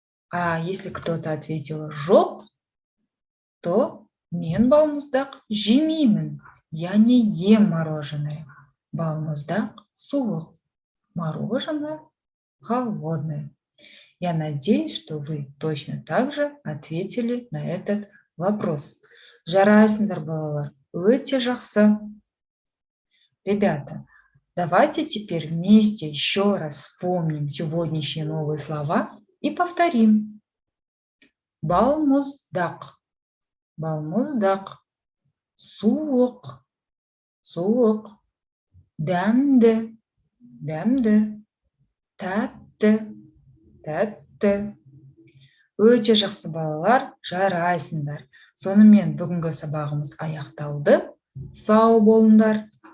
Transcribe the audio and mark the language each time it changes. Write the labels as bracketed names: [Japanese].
[Russian] А если кто-то ответил «жоқ», то [Kazakh] мен балмұздақ жемеймін. [Russian] Я не ем мороженое. [Kazakh] Балмұздақ суық. [Russian] Мороженое холодное. Я надеюсь, что вы точно так же ответили на этот вопрос. [Kazakh] Жарайсыңдар, балалар, өте жақсы. [Russian] Ребята, давайте теперь вместе еще раз вспомним сегодняшние новые слова и повторим. [Kazakh] Балмұздақ, балмұздақ, суық, суық, дәмді, дәмді, тәтті, тәтті. Өте жақсы балалар, жарайсыңдар. Сонымен бүгінгі сабағымыз аяқталды. Сау болыңдар.